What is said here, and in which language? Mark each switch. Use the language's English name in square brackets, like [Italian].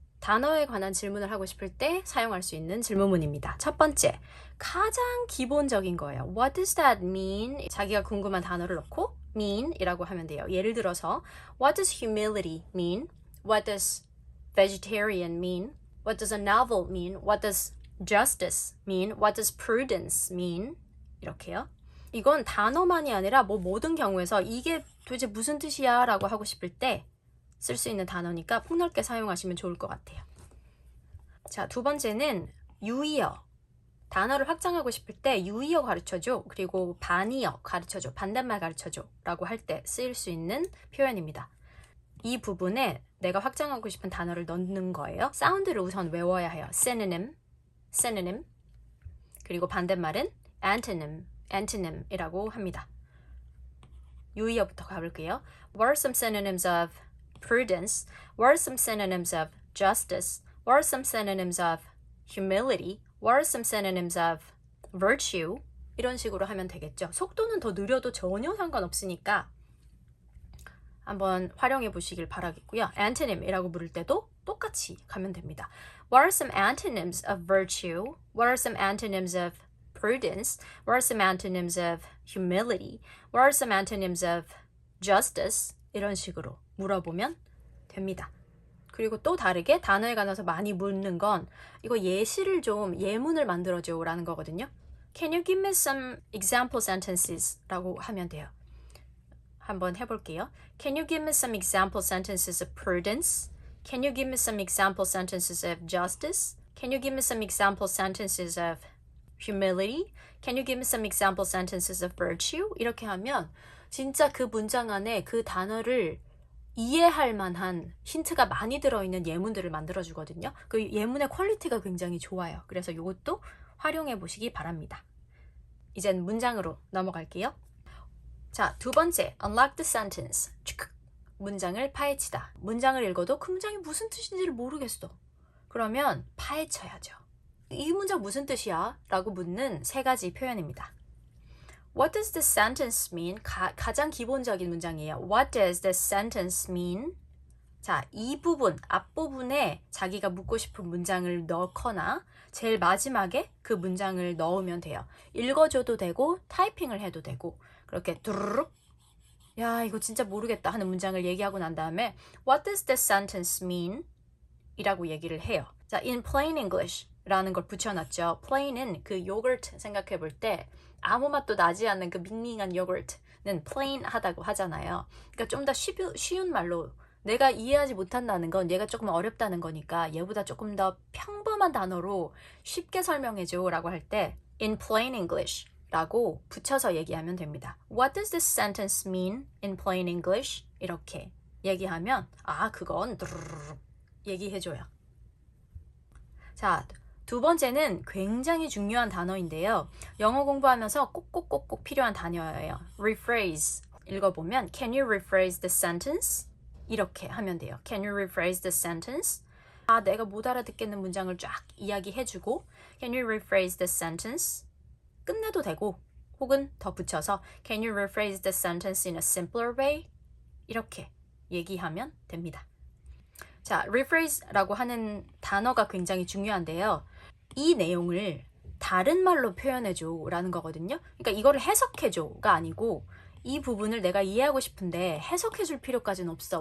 [Korean] 단어에 관한 질문을 하고 싶을 때 사용할 수 있는 질문문입니다. 첫 번째, 가장 기본적인 거예요. [English] What does that mean? [Korean] 자기가 궁금한 단어를 넣고 mean 이라고 하면 돼요. [English] 예를 들어서 What does humility mean? What does vegetarian mean? What does a novel mean? What does justice mean? What does prudence mean? [Korean] 이렇게요. 이건 단어만이 아니라 모든 경우에서 이게 도대체 무슨 뜻이야? 라고 하고 싶을 때 쓸 수 있는 단어니까 폭넓게 사용하시면 좋을 것 같아요. 자, 두 번째는 유의어. 단어를 확장하고 싶을 때 유의어 가르쳐줘. 그리고 반의어 가르쳐줘. 반대말 가르쳐줘. 라고 할 때 쓰일 수 있는 표현입니다. 이 부분에 내가 확장하고 싶은 단어를 넣는 거예요. 사운드를 우선 외워야 해요. synonym, synonym. 그리고 반대말은 antonym, antonyms,이라고 합니다. 유의어부터 가볼게요. [English] What are some synonyms of prudence? What are some synonyms of justice? What are some synonyms of humility? What are some synonyms of virtue? [Korean] 이런 식으로 하면 되겠죠. 속도는 더 느려도 전혀 상관없으니까 한번 활용해 보시길 바라겠고요. antonym이라고 부를 때도 똑같이 가면 됩니다. [English] What are some antonyms of virtue? What are some antonyms of prudence? What are some antonyms of humility? What are some antonyms of justice? [Korean] 이런 식으로 물어보면 됩니다. 그리고 또 다르게 단어에 관해서 많이 묻는 건 이거 예시를 좀 예문을 만들어줘 라는 거거든요. [English] Can you give me some example sentences? [Korean] 라고 하면 돼요. 한번 해볼게요. [English] Can you give me some example sentences of prudence? Can you give me some example sentences of justice? Can you give me some example sentences of humility? Can you give me some example sentences of virtue? [Korean] 이렇게 하면 진짜 그 문장 안에 그 단어를 이해할 만한 힌트가 많이 들어있는 예문들을 만들어주거든요. 그 예문의 퀄리티가 굉장히 좋아요. 그래서 이것도 활용해 보시기 바랍니다. 이젠 문장으로 넘어갈게요. 자, 두 번째, unlock the sentence. 문장을 파헤치다. 문장을 읽어도 그 문장이 무슨 뜻인지를 모르겠어. 그러면 파헤쳐야죠. 이 문장 무슨 뜻이야? 라고 묻는 3가지 표현입니다. [English] What does the sentence mean? [Korean] 가장 기본적인 문장이에요. [English] What does the sentence mean? [Korean] 자, 이 부분, 앞부분에 자기가 묻고 싶은 문장을 넣거나 제일 마지막에 그 문장을 넣으면 돼요. 읽어줘도 되고 타이핑을 해도 되고 그렇게 두루룩 야, 이거 진짜 모르겠다 하는 문장을 얘기하고 난 다음에 [English] What does the sentence mean? [Korean] 이라고 얘기를 해요. 자, [English] in plain English [Korean] 라는 걸 붙여놨죠. plain은 그 요거트 생각해 볼 때 아무 맛도 나지 않는 그 밍밍한 요거트는 plain 하다고 하잖아요. 그러니까 좀 더 쉬운 말로 내가 이해하지 못한다는 건 얘가 조금 어렵다는 거니까 얘보다 조금 더 평범한 단어로 쉽게 설명해줘 라고 할 때 [English] in plain English [Korean] 라고 붙여서 얘기하면 됩니다. [English] What does this sentence mean in plain English? [Korean] 이렇게 얘기하면 그건 얘기해줘요. 자, 두 번째는 굉장히 중요한 단어인데요. 영어 공부하면서 꼭꼭꼭꼭 필요한 단어예요. [English] rephrase. [Korean] 읽어보면 [English] Can you rephrase the sentence? [Korean] 이렇게 하면 돼요. [English] Can you rephrase the sentence? [Korean] 내가 못 알아듣겠는 문장을 쫙 이야기해주고 [English] Can you rephrase the sentence? [Korean] 끝내도 되고 혹은 더 붙여서 [English] Can you rephrase the sentence in a simpler way? [Korean] 이렇게 얘기하면 됩니다. 자, rephrasera고 하는 단어가 굉장히 중요한데요. 이 내용을 다른 말로 표현해줘 라는 거거든요. 그러니까 이거를 해석해줘가 아니고 이 부분을 내가 이해하고 싶은데 해석해줄 필요까지는 없어.